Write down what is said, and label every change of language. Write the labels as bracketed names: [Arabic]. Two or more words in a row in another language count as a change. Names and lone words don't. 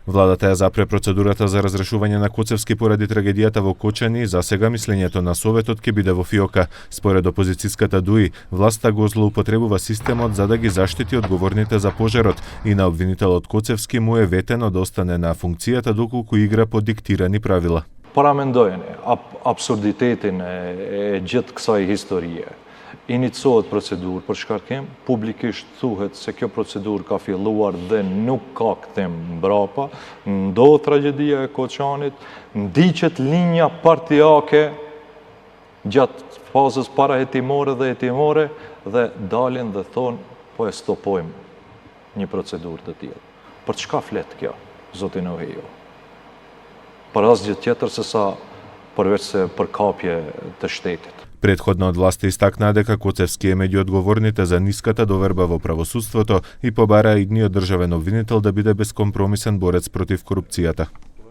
[Macedonian] Владата ја запре процедурата за разрешување на Коцевски поради трагедијата во Кочани и засега мислењето на Советот ќе биде во фиока. Според опозицијската ДУИ, власта го злоупотребува системот за да ги заштити одговорните за пожарот и на обвинителот Коцевски му е ветено да остане на функцијата доколку игра по диктирани правила. [Albanian] Paramendojeni absurditetin e gjithë kësaj historie. Iniciohet procedurë për shkarkim, publikisht thuhet se kjo procedurë ka filluar dhe nuk ka kthim mbrapa, ndodh tragjedia e Koçanit, ndiqet linja partijake gjatë fazës parahetimore dhe hetimore dhe dalin dhe thonë po e stopojmë një procedurë të tillë. Për çka flet kjo, zoti Nohejo? Për asgjë tjetër se sa përveç se përkapje të shtetit. [Macedonian] Претходно од власта истакнаа дека Коцевски е меѓу одговорните за ниската доверба во правосудството и побара идниот државен обвинител да биде бескомпромисен борец против корупцијата.